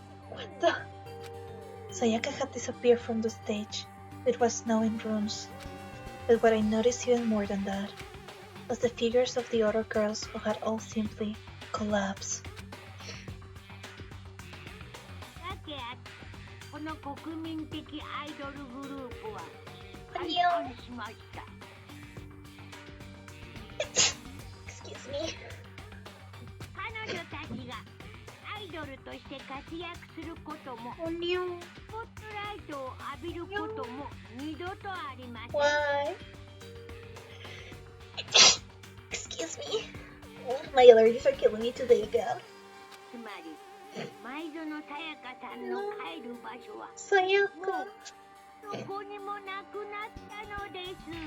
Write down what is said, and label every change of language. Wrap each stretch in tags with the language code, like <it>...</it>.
<en>What the? Sayaka had disappeared from the stage. It was now in ruins. But what I noticed even more than that was the figures of the other girls who had all simply collapsed.</en> <ja>さてこの国民的アイドルグループは解散しました。</ja> <en>Excuse me.</en> <ja>彼女たちがアイドルとして活躍することも</ja> <en>Oh no.</en> <ja>スポットライトを浴びることも二度とありません。</ja> <en>Why? Excuse me. My allergies are killing me today again.</en> <ja>つまり前園さやかさんの帰る場所は</ja> <en>Sayaka.</en> <ja>どこにもなくなったのです。</ja>